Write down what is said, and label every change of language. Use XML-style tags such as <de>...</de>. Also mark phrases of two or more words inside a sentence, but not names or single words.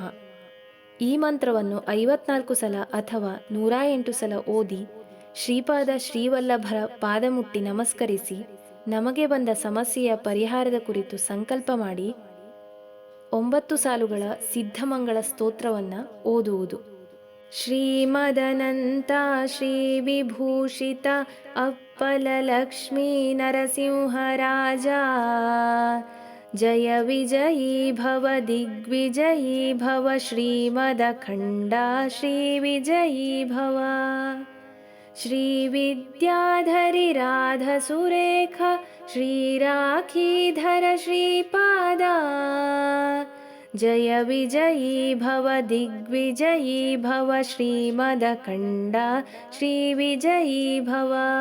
<kn>ಈ ಮಂತ್ರವನ್ನು 54 ಸಲ ಅಥವಾ 108 ಸಲ ಓದಿ ಶ್ರೀಪಾದ ಶ್ರೀವಲ್ಲಭರ ಪಾದ ಮುಟ್ಟಿ ನಮಸ್ಕರಿಸಿ ನಮಗೆ ಬಂದ ಸಮಸ್ಯೆಯ ಪರಿಹಾರದ ಕುರಿತು ಸಂಕಲ್ಪ ಮಾಡಿ 9 ಸಾಲುಗಳ ಸಿದ್ಧಮಂಗಳ ಸ್ತೋತ್ರವನ್ನು ಓದುವುದು.</kn> <sa>ಶ್ರೀಮದನಂತ ಶ್ರೀ ವಿಭೂಷಿತ ಅಪ್ಪಲ ಲಕ್ಷ್ಮೀ ನರಸಿಂಹರಾಜ ಜಯ ವಿಜಯೀ ಭವ ದಿಗ್ವಿಜಯೀ ಭವ ಶ್ರೀಮದಖಂಡ ಶ್ರೀ ವಿಜಯೀ ಭವ. ಶ್ರೀ ವಿದ್ಯಾಧರಿ ರಾಧ ಸುರೇಖ ಶ್ರೀರಾಖೀಧರ ಶ್ರೀಪಾದ ಜಯ ವಿಜಯೀ ಭವ ದಿಗ್ವಿಜಯೀ ಭವ ಶ್ರೀಮದಖಂಡ ಶ್ರೀ ವಿಜಯೀ ಭವ.</sa>